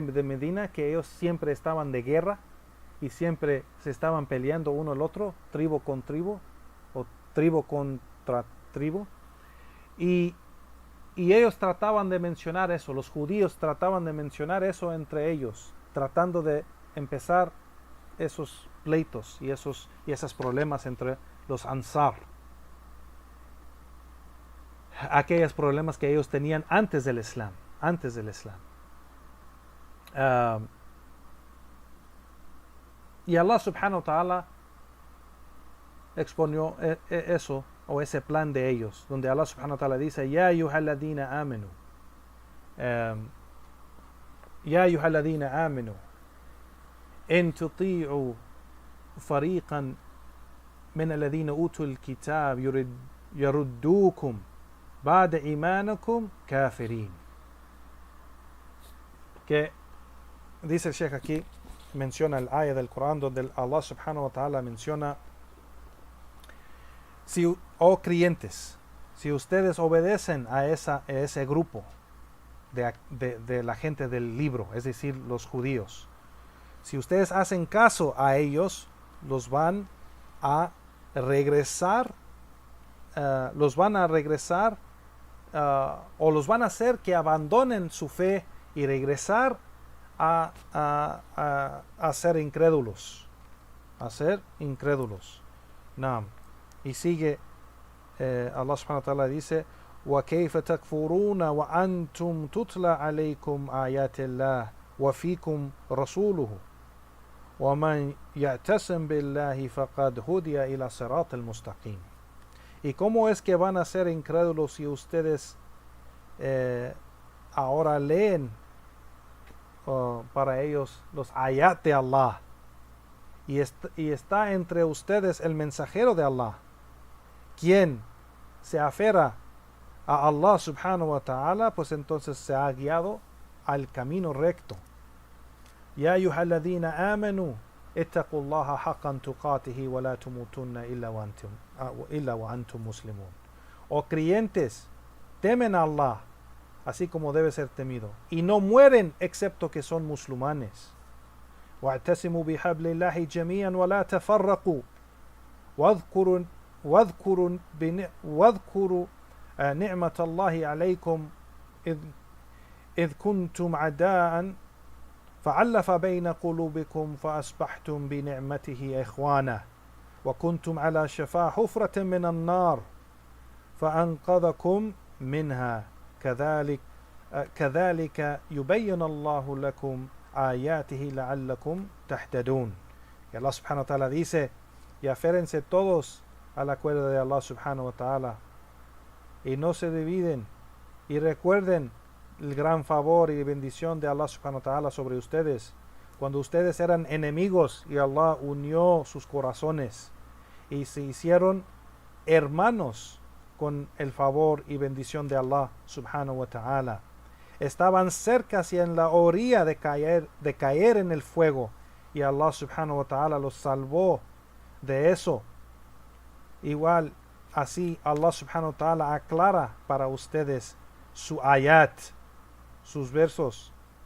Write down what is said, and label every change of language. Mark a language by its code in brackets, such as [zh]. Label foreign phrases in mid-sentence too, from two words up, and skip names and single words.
[es] de Medina, que ellos siempre estaban de guerra y siempre se estaban peleando uno al otro, tribu con tribu o tribu contra tribu, y ellos trataban de mencionar eso, los judíos trataban de mencionar eso entre ellos, tratando de empezar esos pleitos y esos problemas entre los Ansar, aquellos problemas que ellos tenían antes del Islam. [ar] Y Allah سبحانه وتعالى [es] exponió eso, o ese plan de ellos, donde Allah [ar] سبحانه وتعالى dice, يا أيها الذين آمنوا يا أيها الذين آمنوا إن تطيعوا فريقا من الذين أوتوا الكتاب يردوكم بعد إيمانكم كافرين. [es] Que dice el Sheikh aquí, menciona el ayah del Corán donde Allah [ar] سبحانه وتعالى [es] menciona, oh creyentes, si ustedes obedecen a ese grupo de la gente del libro, es decir, los judíos, si ustedes hacen caso a ellos, los van a regresar o los van a hacer que abandonen su fe y regresar a ser incrédulos. Naam. Y sigue, [ar] Allah سبحانه وتعالى dice, وَكَيْفَ تَكْفُرُونَ وَأَنْتُمْ تُتْلَى عَلَيْكُمْ آيَاتِ اللَّهِ وَفِيكُمْ رَسُولُهُ وَمَنْ يَعْتَصِمْ بِاللَّهِ فَقَدْ هُدِيَ إِلَى صِرَاطِ الْمُسْتَقِيمِ. [es] ¿Y cómo es que van a ser incrédulos si ustedes ahora leen para ellos los ayat de Allah y está entre ustedes el mensajero de Allah, quien se aferra a Allah [ar] سبحانه وتعالى, [es] pues entonces se ha guiado al camino recto. [ar] يا أيها الذين آمنوا اتقوا الله حق تقاته ولا تموتن إلا وأنتم مسلمون. [es] Oh creyentes, temen a Allah así como debe ser temido y no mueren excepto que son musulmanes. [ar] واعتصموا بحبل الله جميعا ولا تفرقوا واذكروا نعمة الله عليكم إذ كنتم عداء فعلف بين قلوبكم فأصبحتم بنعمته إخوانا وكنتم على شفا حفرة من النار فأنقذكم منها كذلك يبين الله لكم آياته لعلكم تهتدون. [es] Y Allah [ar] سبحانه وتعالى [es] dice, y aférense todos a la cuerda de Allah [ar] سبحانه وتعالى [es] y no se dividen, y recuerden el gran favor y bendición de Allah [ar] سبحانه وتعالى [es] sobre ustedes cuando ustedes eran enemigos y Allah unió sus corazones y se hicieron hermanos con el favor y bendición de Allah [ar] سبحانه وتعالى. [es] Estaban cerca y en la orilla de caer en el fuego y Allah [ar] سبحانه وتعالى [es] los salvó de eso. Igual así Allah [ar] سبحانه وتعالى [es] aclara para ustedes su ayat, sus versos.